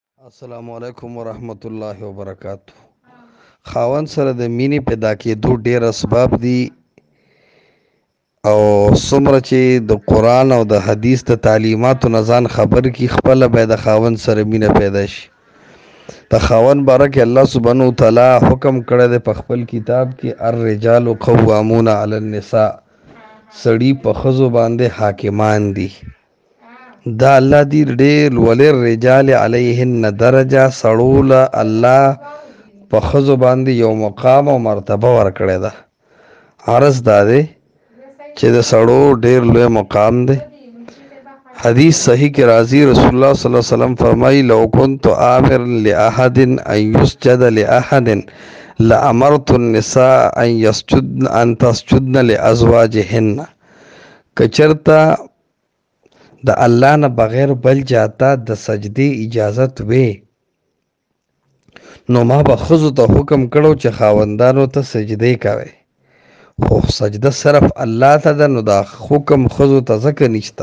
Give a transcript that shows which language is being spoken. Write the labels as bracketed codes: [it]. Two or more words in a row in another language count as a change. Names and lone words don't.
[ar] السلام علیکم ورحمت الله وبرکاتہ. [ps] خاوند سره د مینې پیدا کېدو ډېر اسباب دي او څومره چې د قرآن او د حدیث د تعلیماتو نه ځان خبر کی خپله باید د خاوند سره مینه پیدا شي. د خاوند باره کې الله [ar] سبحانه وتعالی [ps] حکم کړی دی په خپل کتاب کې [ar] الرجال قوامون علی النساء، [ps] سړي په ښځو باندې حاکمان دي. دا الله دی ډېر [ar] وللرجال علیهن درجه، [ps] سړو له الله په ښځو باندې یو مقام او مرتبه ورکړې ده. عرض دا دی چې د سړو ډېر لوی مقام دی. حدیث صحیح کې راځي، [ar] رسول الله صلی الله علیه وسلم فرمایي لو كنت آمر لأحد ان يسجد لأحد لأمرت النساء ان تسجدن لأزواجهن. [ps] کچرتا د الله نه بغیر بل جاته د سجدې اجازت وي نو ما به ښځو ته حکم کړو چې خاوندانو ته سجدې کوي، خو سجده صرف الله ته ده، نو دا حکم ښځو ته ځکه نشته.